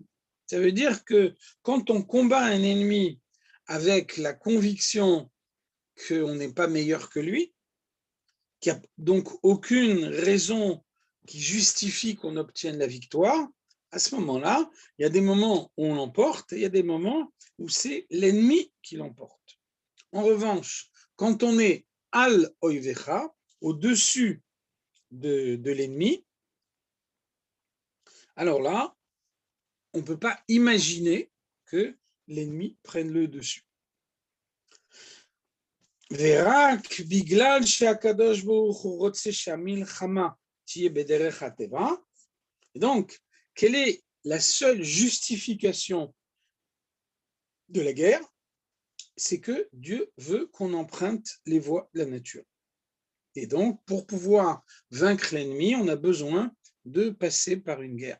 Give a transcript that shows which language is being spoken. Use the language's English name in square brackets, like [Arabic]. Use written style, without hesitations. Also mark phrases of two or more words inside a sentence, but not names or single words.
[French] Ça veut dire que quand on combat un ennemi avec la conviction qu'on n'est pas meilleur que lui, qu'il n'y a donc aucune raison qui justifie qu'on obtienne la victoire, à ce moment-là, il y a des moments où on l'emporte et il y a des moments où c'est l'ennemi qui l'emporte. En revanche, quand on est [Hebrew] על אויביך, [French] au-dessus de l'ennemi, alors là, on ne peut pas imaginer que l'ennemi prenne le dessus. [Hebrew] ורק בגלל שהקדוש ברוך הוא רוצה שהמלחמה תהיה בדרך הטבע, [French] donc, quelle est la seule justification de la guerre? C'est que Dieu veut qu'on emprunte les voies de la nature. Et donc, pour pouvoir vaincre l'ennemi, on a besoin de passer par une guerre.